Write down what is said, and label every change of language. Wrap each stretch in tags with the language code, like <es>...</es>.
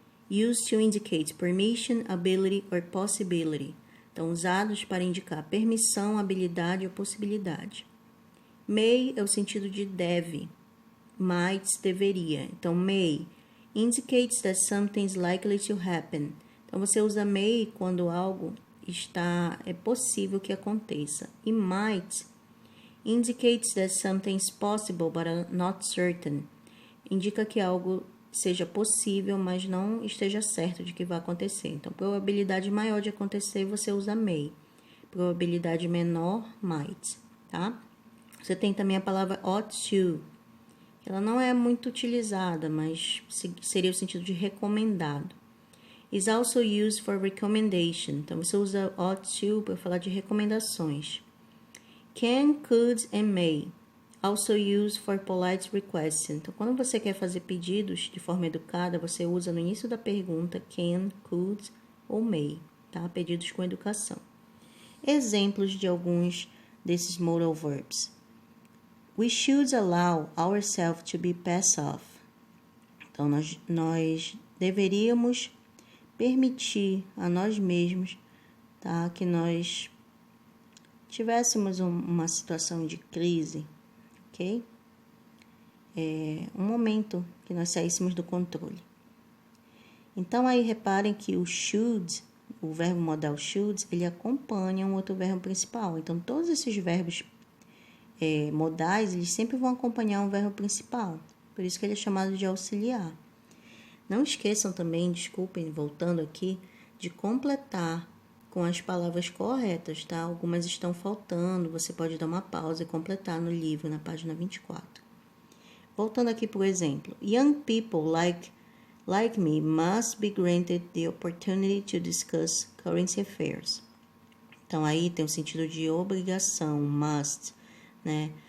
<en>Used to indicate permission, ability or possibility.</en> <pt>Então, usados para indicar permissão, habilidade ou possibilidade. May é o sentido de deve. Might, deveria. Então,</pt> <en>may indicates that something is likely to happen.</en> <pt>Então, você usa may quando algo é possível que aconteça. E might indicates that something is possible but not certain. Indica que algo seja possível, mas não esteja certo de que vai acontecer. Então, probabilidade maior de acontecer, você usa may. Probabilidade menor, might, tá? Você tem também a palavra ought to. Ela não é muito utilizada, mas seria o sentido de recomendado.</pt> <en>Is also used for recommendation.</en> <pt>Então, você usa ought to para falar de recomendações.</pt> <en>Can, could and may. Also used for polite requests.</en> <pt>Então, quando você quer fazer pedidos de forma educada, você usa no início da pergunta can, could ou may, tá? Pedidos com educação. Exemplos de alguns desses modal verbs.</pt> <en>We should allow ourselves to be pass off.</en> <pt>Então, nós deveríamos permitir a nós mesmos, tá? Que nós tivéssemos uma situação de crise, ok? Um momento que nós saíssemos do controle. Então, aí reparem que o should, o verbo modal should, ele acompanha um outro verbo principal. Então, todos esses verbos modais, eles sempre vão acompanhar um verbo principal. Por isso que ele é chamado de auxiliar. Não esqueçam também, desculpem, voltando aqui, de completar com as palavras corretas, tá? Algumas estão faltando, você pode dar uma pausa e completar no livro, na página 24. Voltando aqui para o exemplo.</pt> <en>Young people like me must be granted the opportunity to discuss current affairs.</en> <pt>Então, aí tem o sentido de obrigação, must, né?</pt>